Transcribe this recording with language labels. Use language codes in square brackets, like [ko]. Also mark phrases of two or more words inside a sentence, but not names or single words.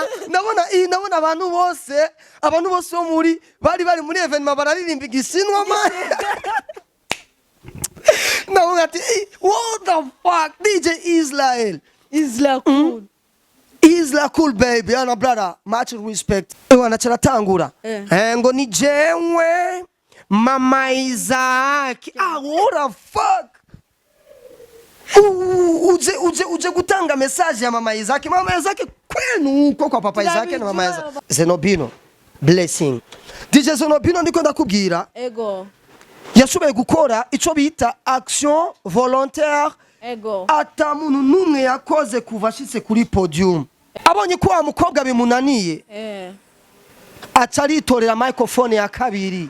[rn] nabona abantu bose bo muri bari muri evenement bararirimba igisinwa man. Nabona ati [en] what the fuck [rn] DJ Israel. [en] Isla cool. Isla cool baby, ana brother, much respect. [rn] Ewana charatangura. Ngo ni jewe Mama Isaac. [en] What the fuck? [rn] Uje gutanga message ya Mama Isaac. Mama Isaac kwenu uko kwa Papa Isaac na Mama Isaac. Zenobino blessing. DJ Zenobino ndiko ndakubwira. Ego. Yashoboye gukora ico bita [fr] action volontaire. [rn] Ego. Ata muntu numwe yakoze kuva ashitse kuri podium. Abonye ko wa mukobwa bimunaniye. Acaritorera microphone ya kabiri.